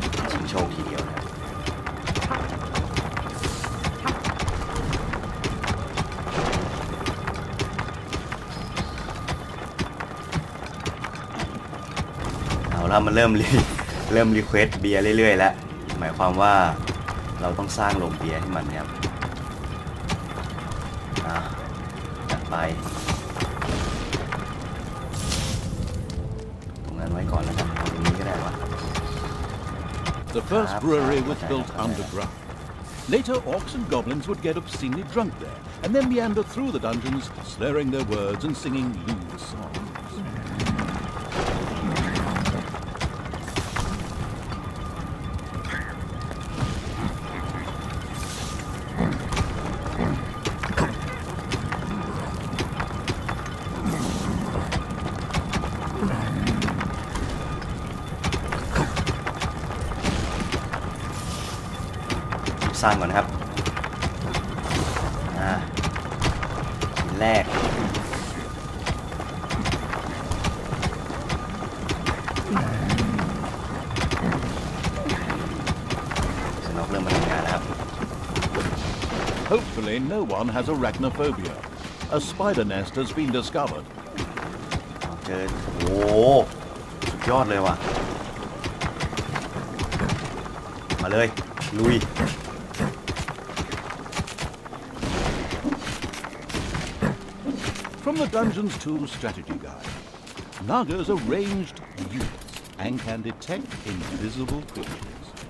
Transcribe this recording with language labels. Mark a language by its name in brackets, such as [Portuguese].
[Thai] ชิงโชคทีเดียวนะครับเอาละมันเริ่มรีเควสเบียร์เรื่อยๆแล้วหมายความว่าเราต้องสร้างโรงเบียร์ให้มันเนี่ยจัดไปตรงนั้นไว้ก่อนแล้วกันตรงนี้ก็ได้วะ [English] The first brewery was built underground. Later, orcs and goblins would get obscenely drunk there, and then meander through the dungeons, slurring their words and singing lewd songs. [Thai] สร้างก่อนนะครับชิ้นแรกสนอกเริ่มมาทำงานแล้วครับ [English] Hopefully, no one has arachnophobia. A spider nest has been discovered. [Thai] เจอโอ้สุดยอดเลยว่ะมาเลยลุย [English] From the Dungeons 2 strategy guide, Nagas are ranged units and can detect invisible creatures.